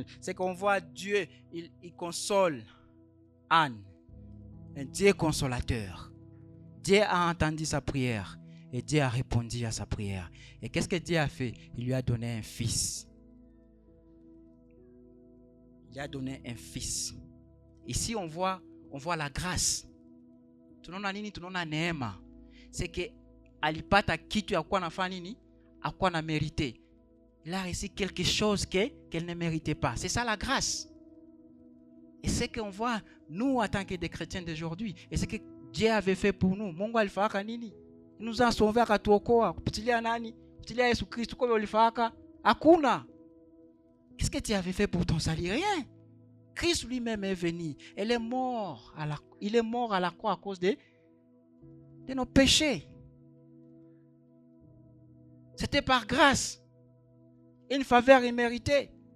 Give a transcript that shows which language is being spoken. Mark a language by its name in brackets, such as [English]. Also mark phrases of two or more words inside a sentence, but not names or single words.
[French] C'est qu'on voit Dieu, il console Anne, un Dieu consolateur. Dieu a entendu sa prière. Et Dieu a répondu à sa prière. Et qu'est-ce que Dieu a fait? Il lui a donné un fils. Il a donné un fils. Ici, on voit la grâce. [Swahili] Tunaona nini? Tunaona neema. [French] C'est que [Swahili] alipata kitu ya kuwa nafanya nini? Akuwa na mérité. [French] Il a reçu quelque chose qu'elle ne méritait pas. C'est ça la grâce. Et c'est qu'on voit, nous, en tant que des chrétiens d'aujourd'hui, et c'est que Dieu avait fait pour nous. [Swahili] Mungu alifaka nini? [French] Il nous a sauvés [Swahili] akatuokoa kupitilia nani? Kupitilia Yesu Kristo. Kwa ulifaka hakuna. [French] Qu'est-ce que tu avais fait pour ton salut? Rien. Christ lui-même est venu. Il est mort à la croix à cause de nos péchés. C'était par grâce. Une faveur imméritée.